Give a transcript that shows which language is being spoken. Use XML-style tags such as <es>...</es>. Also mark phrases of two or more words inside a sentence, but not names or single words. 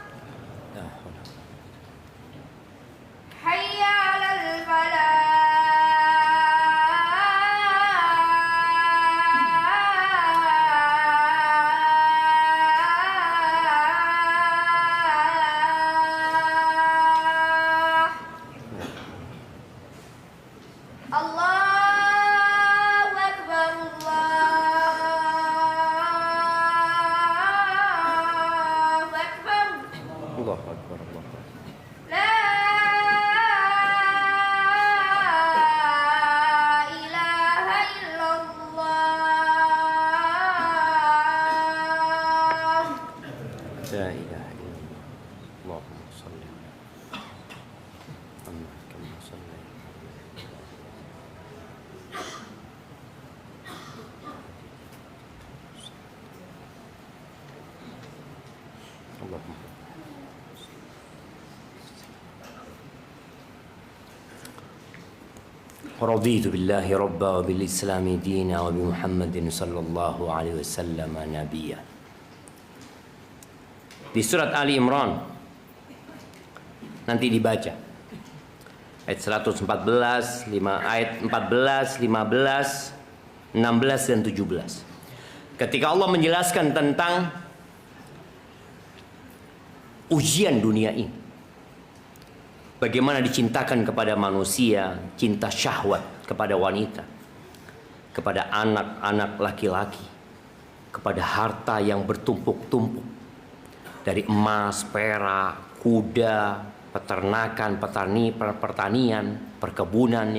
<ar>حي على الفلاح. الله أكبر، الله أكبر. الله أكبر، الله أكبر. لا إله إلا الله. لا إله إلا الله. اللهم صل على محمد كما صلي. Allahumma رضيت بالله ربا وبالإسلام دينا وبمحمد صلى الله عليه وسلم نبيا.</ar> <id>Di surat Ali Imran nanti dibaca ayat 114, ayat 14, 15, 16 dan 17. Ketika Allah menjelaskan tentang ujian dunia ini, bagaimana dicintakan kepada manusia, cinta syahwat kepada wanita, kepada anak-anak laki-laki, kepada harta yang bertumpuk-tumpuk, dari emas, perak, kuda, peternakan, pertanian, perkebunannya.</id>